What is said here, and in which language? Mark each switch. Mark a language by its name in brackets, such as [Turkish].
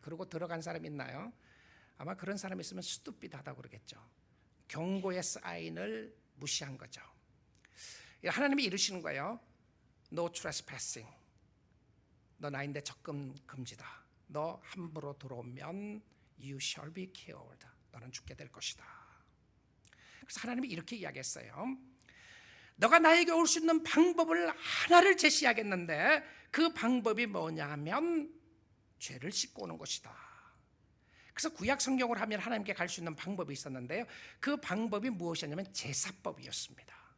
[Korean] 그러고 들어간 사람 있나요? 아마 그런 사람 있으면 stupid하다고 그러겠죠. 경고의 사인을 무시한 거죠. 하나님이 이르시는 거예요. [English] No trespassing. [Korean] 너 나인데 접근 금지다. 너 함부로 들어오면 [English] you shall be killed. [Korean] 너는 죽게 될 것이다. 그래서 하나님이 이렇게 이야기했어요. 너가 나에게 올 수 있는 방법을 하나를 제시하겠는데 그 방법이 뭐냐 하면 죄를 씻고 오는 것이다. 그래서 구약 성경을 하면 하나님께 갈 수 있는 방법이 있었는데요, 그 방법이 무엇이었냐면 제사법이었습니다.